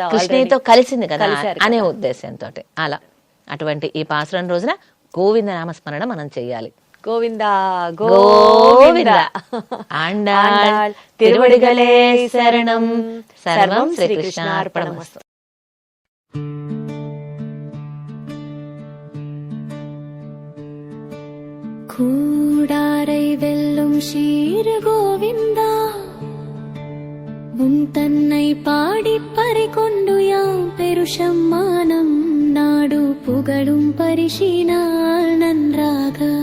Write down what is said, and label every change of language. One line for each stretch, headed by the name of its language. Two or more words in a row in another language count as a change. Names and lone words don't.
Telugu: కృష్ణయ్యతో కలిసింది కదా అనే ఉద్దేశంతో. అలా అటువంటి ఈ పాసురం రోజున గోవింద నామస్మరణ మనం చెయ్యాలి. గోవింద గోవింద ఆండాళ్ తిరువడిగలే శరణం. సర్వం శ్రీకృష్ణార్పణమస్తు.
Tamil: கூடாரை வெல்லும் ஷீர் கோவிந்தா உன் தன்னை பாடி பறிகொண்டு யாம் பெருஷம்மானம் நாடு புகழும் பரிசினால் நன்றாக